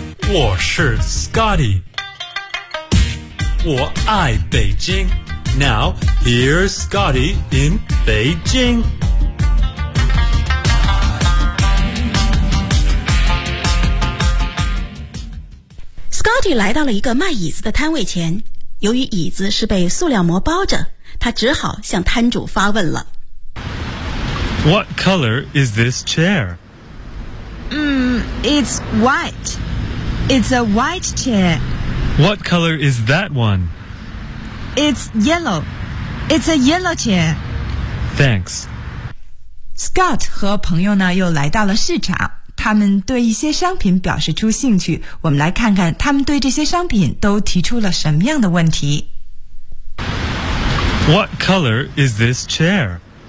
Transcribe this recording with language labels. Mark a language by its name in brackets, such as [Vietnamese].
[Chinese] 我是 Scotty， 我爱北京。 [English] Now here's Scotty in Beijing. [Chinese] Scotty 来到了一个卖椅子的摊位前，由于椅子是被塑料膜包着，他只好向摊主发问了。 [English] What color is this chair? It's white. It's a white chair. What color is that one? It's yellow. It's a yellow chair. Thanks. [Chinese] Scott 和朋友呢又来到了市场，他们对一些商品表示出兴趣。我们来看看他们对这些商品都提出了什么样的问题。 [English] What color is this chair?